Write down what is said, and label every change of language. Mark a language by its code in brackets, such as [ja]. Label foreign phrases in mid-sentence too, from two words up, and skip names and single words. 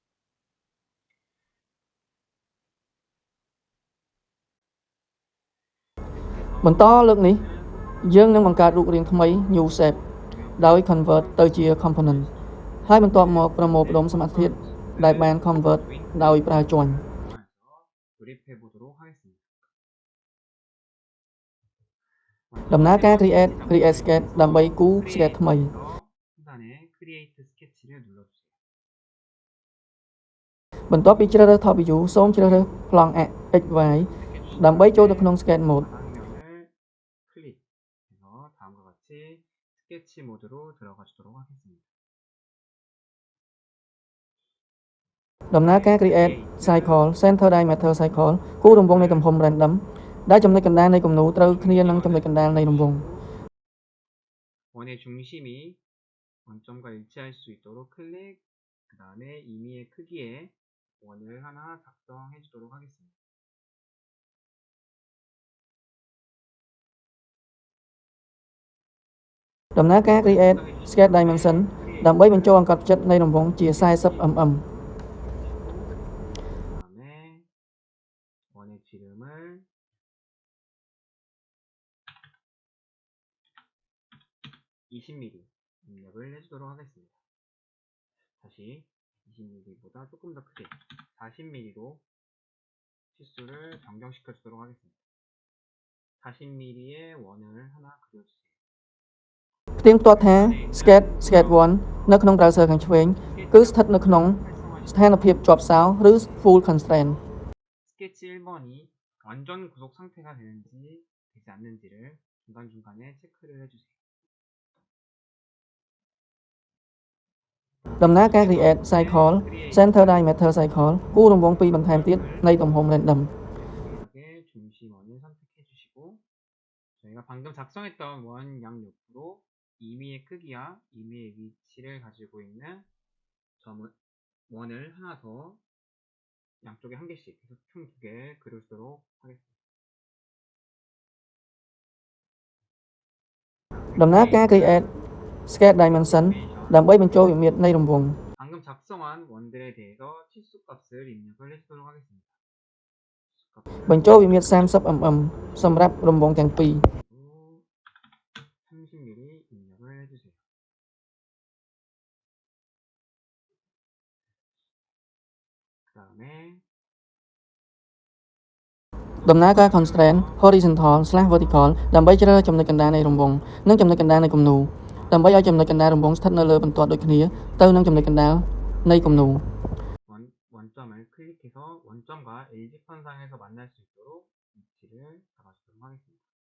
[km] បន្តលើកនេះយើងនឹងបង្កើតរូបរាងថ្មី [en] new shape [km] ដោយ convert ទៅជា component ហើយបន្ទាប់មកប្រមូលផ្ដុំសមាសធាតុដែលបាន convert ដោយប្រើ join [ko] 조립해 보도록 하겠습니다. [km] ដំណើរការ [en] create sketch [km] ដើម្បីគូរ sketch ថ្មី [ko] 하단에 [en] create sketch [ko] 를 눌러주세요. [km] បន្ទាប់ពីជ្រើសរើស [en] top view [km] សូមជ្រើសរើសប្លង់ XY ដើម្បីចូលទៅក្នុង [en] sketch mode [ko] 방향을 클릭해서 다음과 같이 스케치 모드로 들어가 주도록 하겠습니다. [km] ដំណើរការ [en] create cycle center diameter cycle [km] គូររង្វង់នៃទំហំ random ដែលចំណុចកណ្ដាលនៃគំនូរត្រូវគ្នានឹងចំណុចកណ្ដាលនៃរង្វង់ [ko] 원의 중심이 원점과 일치할 수 있도록 클릭, 그 다음에 임의의 크기에 원을 하나 작성해 주도록 하겠습니다. [km] ដំណើរការ [en] create sketch dimension [km] ដើម្បីបញ្ចូលអង្កត់ផ្ចិតនៃរង្វង់ជា 40 mm [ko] 다음에 원의 지름을 20mm 입력을 해주도록 하겠습니다. 다시 20mm보다 조금 더 크게 40mm로 치수를 변경시켜 주도록 하겠습니다. 40mm의 원을 하나 그려주세요. [km] ផ្ទៀងផ្ទាត់ថា sketch 1 នៅក្នុង browser ខាងឆ្វេងគឺស្ថិតនៅក្នុងស្ថានភាពជាប់សោរឬ [en] full constraint [ko] 스케치 1번이 완전 구속 상태가 되는지 되지 않는지를 중간중간에 체크를 해주세요. [km] ដំណើរការ [en] create cycle center diameter cycle [km] គូររង្វង់2បន្ថែមទៀតនៃទំហំ random [ko] 이렇게 중심원을 선택해 주시고 저희가 방금 작성했던 원 양옆으로 임의의 크기와 임의의 위치를 가지고 있는 점을 원을 하나 더 양쪽에 한 개씩 해서 총 2개 그려주도록 하겠습니다. [km] ដំណើរការ [en] create sketch dimension [km] ដើម្បីបញ្ចូលវិមាត្រនៃរង្វង់ [ko] 방금 작성한 원들에 대해서 치수값을 입력을 해주도록 하겠습니다. [km] បញ្ចូលវិមាត្រ 30 mm សម្រាប់រង្វង់ទាំងពីរ [ko] 30mm 입력을 해주세요. 그 다음에 [km] ដំណើរការ [en] constraint horizontal/vertical [km] ដើម្បីជ្រើសរើសចំណុចកណ្ដាលនៃរង្វង់និងចំណុចកណ្ដាលនៃគំនូរដើម្បីឲ្យចំណុចកណ្ដាលរង្វង់ស្ថិតនៅលើបន្ទាត់ដូចគ្នាទៅនឹងចំណុចកណ្ដាលនៃគំនូរ [ko] 원점을 클릭해서 원점과 LG편상에서 만날 수 있도록 위치를 잡아주도록 하겠습니다.